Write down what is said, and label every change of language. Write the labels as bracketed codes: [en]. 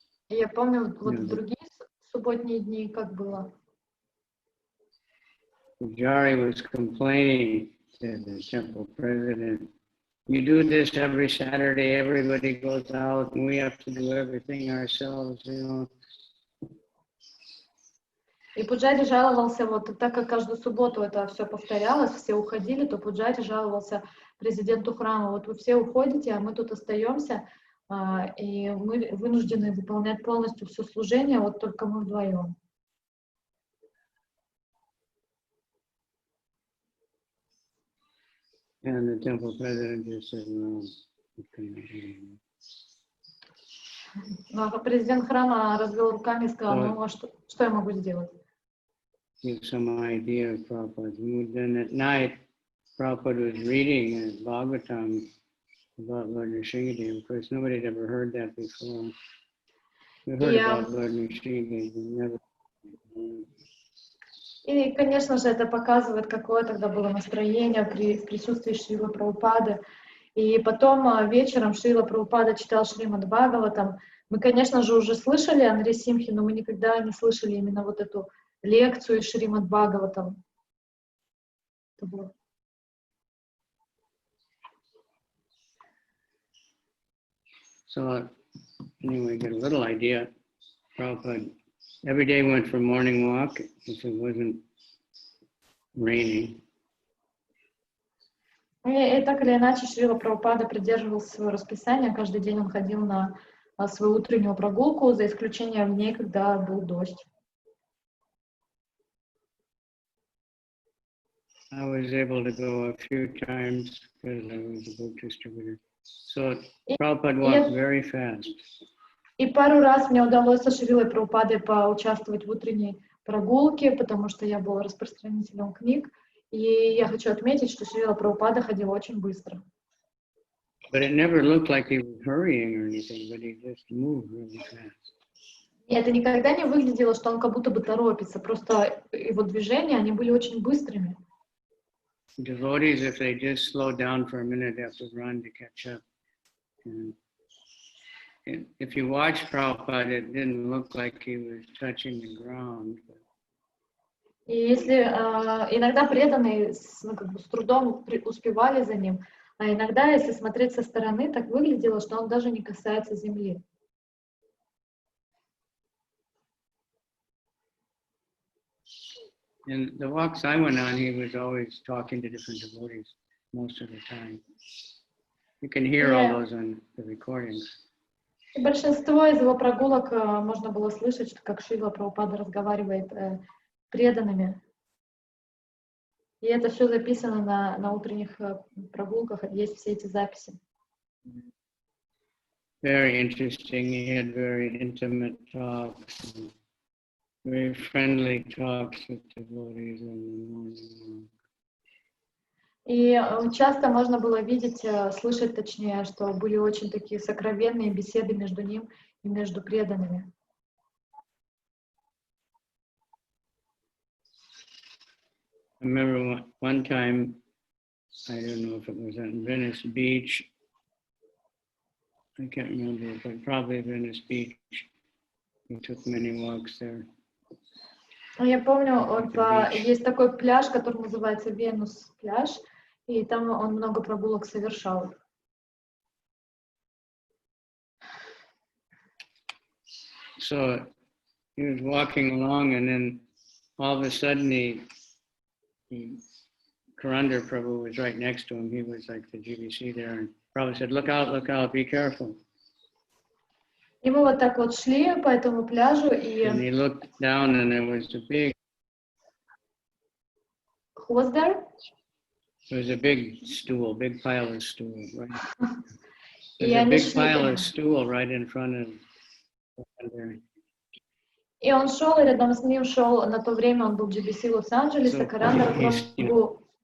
[ru] И я помню вот в другие субботние дни, как было. [en] Pujari was complaining to the temple president, you do this every Saturday, everybody goes out, and we have to do everything ourselves, [ru] И Пуджари жаловался, вот так как каждую субботу это все повторялось, все уходили, то Пуджари жаловался президенту храма: вот вы все уходите, а мы тут остаемся, и мы вынуждены выполнять полностью все служение, вот только мы вдвоем. [en] And the temple president just said, no, it couldn't be. [ru] Президент храма развел руками и сказал: ну, а что я могу сделать? [en] Give some idea of Prabhupada. Then at night, Prabhupada was reading Bhagavatam about Lord Nrsimhadev. Of course, nobody had ever heard that before. We heard about Lord Nrsimhadev, but never. [ru] И, конечно же, это показывает, какое тогда было настроение в присутствии Шрилы Прабхупады. И потом вечером Шрила Прабхупада читал Шримад Бхагаватам. Мы, конечно же, уже слышали о Нрисимхе, но мы никогда не слышали именно вот эту лекцию из Шримад Бхагаватам. [en] So, anyway, get a little idea. Prabhupada every day went for morning walk if it wasn't raining. [ru] И так или иначе Шрила Прабхупада придерживался своего расписания. Каждый день он ходил на свою утреннюю прогулку, за исключением дней, когда был дождь. [en] I was able to go a few times because I was a book distributor. So Prabhupada walked very fast. [ru] И пару раз мне удалось со Шрилой Прабхупадой поучаствовать в утренней прогулке, потому что я был распространителем книг. И я хочу отметить, что Шрила Прабхупада ходил очень быстро. [en] But it never looked like he was hurrying or anything, but he just moved really fast. [ru] И это никогда не выглядело, что он как будто бы торопится, просто его движения, они были очень быстрыми. [en] Devotees, if they just slow down for a minute, have to run to catch up. And if you watch Prabhupada, it didn't look like he was touching the ground. [ru] И если иногда преданные с трудом успевали за ним, а иногда, если смотреть со стороны, так выглядело, что он даже не касается земли. [en] In the walks I went on, he was always talking to different devotees most of the time. You can hear all those on the recordings. [ru] И большинство из его прогулок можно было слышать, как Шрила Прабхупада разговаривает с преданными. И это все записано на утренних прогулках, есть все эти записи. [en] Very interesting. He had very intimate talks, very friendly talks with devotees in the morning. [ru] И часто можно было видеть, слышать точнее, что были очень такие сокровенные беседы между ним и между преданными. [en] I remember one time, I don't know if it was on Venice Beach, I can't remember, but probably Venice Beach. We took many walks there. [ru] Я помню, есть такой пляж, который называется Венус пляж, и там он много прогулок совершал. [en] So he was walking along, and then all of a sudden, Kavicandra Prabhu was right next to him. He was like the GBC there, and Prabhu said, look out, be careful. [ru] И мы вот так вот шли по этому пляжу, и... [en] And he looked down, and there was a big... Who was there? There was a big stool, big pile of stool, right? [ru] И [en] There's a big pile of stool right in front of there. [ru] И он шел, и рядом с ним шел, на то время он был в GBC Лос-Анджелеса, Кавicandra Прабху.